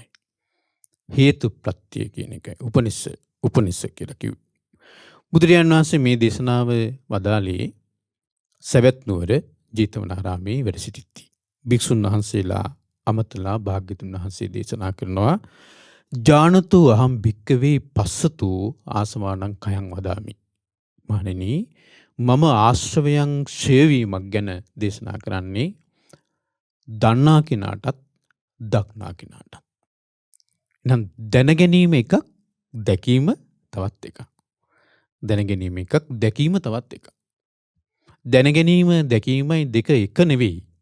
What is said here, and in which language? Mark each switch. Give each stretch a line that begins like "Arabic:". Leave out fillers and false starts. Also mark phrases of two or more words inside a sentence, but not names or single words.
Sinhala: හේතු ප්‍රත්‍ය කියන එකයි. උපනිෂ කියලා කිව්වේ. බුදුරජාණන් වහන්සේ මේ දේශනාව වදාළේ සවැත් නුවර ජේතවනාරාමේ වැඩ සිටිද්දී. භික්ෂුන් වහන්සේලා අමතලා භාග්‍යවතුන් වහන්සේ දේශනා කරනවා
Pali: ජානතු අහම් භික්කවේ පස්සතු ආසවානං කයං වදාමි.
Sinhala: මහණෙනි මම ආශ්‍රවයන් ක්ෂයවීමක් ගැන දේශනා කරන්නේ දන්නා කෙනාටත් දක්නා කෙනාටත්. එහෙනම් දැනගැනීම එකක්, දැකීම තවත් එකක්. දැනගැනීම එකක්, දැකීම තවත් එකක්. දැනගැනීම දැකීමයි දෙක එක නෙවෙයි.